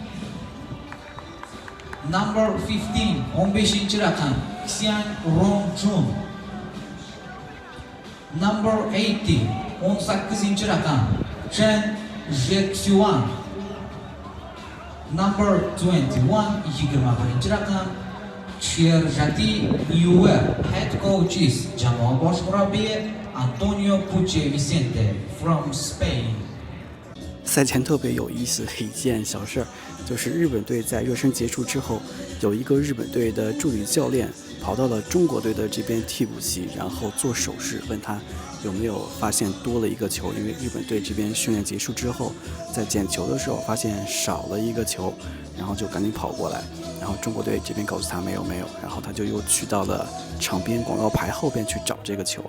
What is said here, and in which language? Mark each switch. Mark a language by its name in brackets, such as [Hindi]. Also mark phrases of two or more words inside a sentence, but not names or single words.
[English] Number 15, [Azerbaijani] 15-ci rakam [English] Xian Rongjun. Number 80, [Azerbaijani] 18-ci rakam [English] Chen Zhexuan. Number 21, [Azerbaijani] 21-ci rakam [English] Cherjati Yuer. Head coaches Jamal Bosch Murabbi, Antonio Puche Vicente from Spain. [Chinese] 赛前特别有意思的一件小事儿，就是日本队在热身结束之后，有一个日本队的助理教练跑到了中国队的这边替补席，然后做手势问他有没有发现多了一个球，因为日本队这边训练结束之后，在捡球的时候发现少了一个球，然后就赶紧跑过来，然后中国队这边告诉他没有，然后他就又去到了场边广告牌后边去找这个球。